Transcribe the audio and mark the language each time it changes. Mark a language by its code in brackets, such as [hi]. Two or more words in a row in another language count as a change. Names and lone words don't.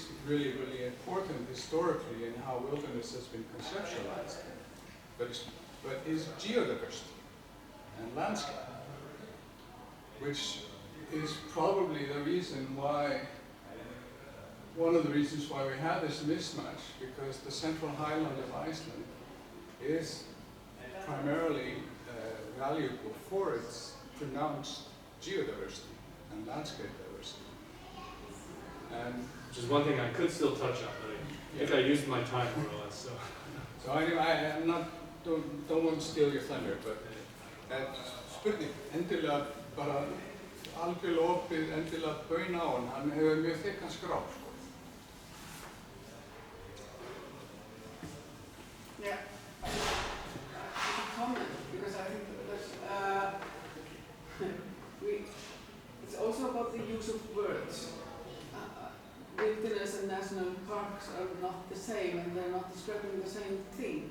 [en] really, really important historically in how wilderness has been conceptualized, but is geodiversity and landscape, which is probably the reason why, one of the reasons why we have this mismatch, because the central highland of Iceland is primarily valuable for its pronounced geodiversity and landscape diversity. And which is one thing I could still touch on, but I think I used my time more or less. So anyway, I'm not, don't want to steal your thunder, but [is] spurning, endilega bara algjörlega opið, endilega bauna á hann hefur mjög þykkan skrá, sko. [en] Yeah, I can comment, because I think that it's also about the use of words. Wilderness and national parks are not the same, and they're not describing the same thing.